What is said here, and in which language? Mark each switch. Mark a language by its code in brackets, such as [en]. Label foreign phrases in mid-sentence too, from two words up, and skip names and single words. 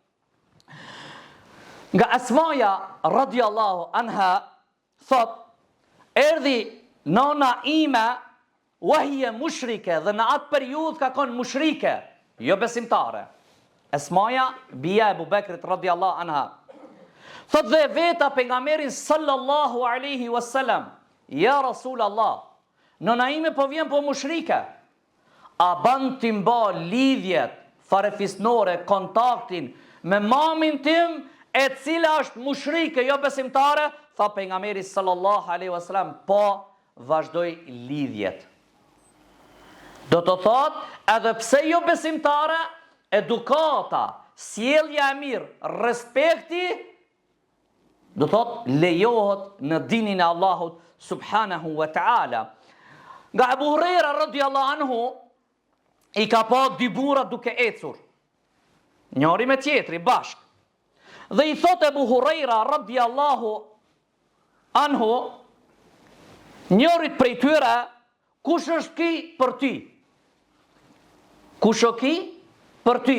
[sq] Nga Asmaja [ar] رضي الله عنها [sq] thot, erdhi nona ime wahje mushrike, dhe në atë periudhë ka qenë mushrike, jo besimtare. Asmaja bia e Abu Bekrit [ar] رضي الله عنها [sq] thot, dhe veta pejgamberin [ar] صلى الله عليه وسلم يا رسول الله, [sq] nëna ime po vjen po mushrike, a ban ti mba lidhjet farefisnore, kontaktin me mamin tim, e cila është mushrike, jo besimtare? Tha pejgamberi [ar] صلى الله عليه وسلم, [sq] po, vazhdoj lidhjet. Do të thot, edhe pse jo besimtare, edukata, sjellja e mirë, respekti, do thot, lejohet në dinin e Allahut [ar] سبحانه وتعالى. [sq] Nga Abu Huraira [ar] رضي الله عنه, [sq] i ka pa dy burra duke ecur, njëri me tjetri bashk. Dhe i thot Abu Huraira [ar] رضي الله عنه, [sq] njërit prej tyre, kush është ki për ty? Kush është ki për ty?